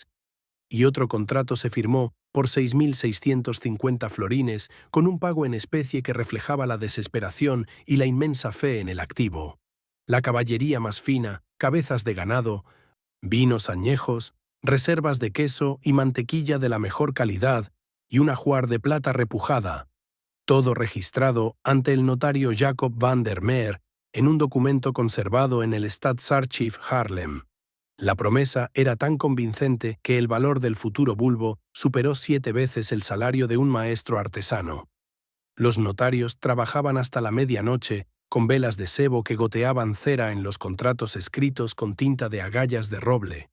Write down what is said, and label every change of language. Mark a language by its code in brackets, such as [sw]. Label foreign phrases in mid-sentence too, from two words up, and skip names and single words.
[es] Y otro contrato se firmó por 6.650 florines con un pago en especie que reflejaba la desesperación y la inmensa fe en el activo. La caballería más fina, cabezas de ganado, vinos añejos, reservas de queso y mantequilla de la mejor calidad y un ajuar de plata repujada, todo registrado ante el notario Jacob van der Meer en un documento conservado en el Stadsarchiv Haarlem. La promesa era tan convincente que el valor del futuro bulbo superó 7 veces el salario de un maestro artesano. Los notarios trabajaban hasta la medianoche con velas de sebo que goteaban cera en los contratos escritos con tinta de agallas de roble.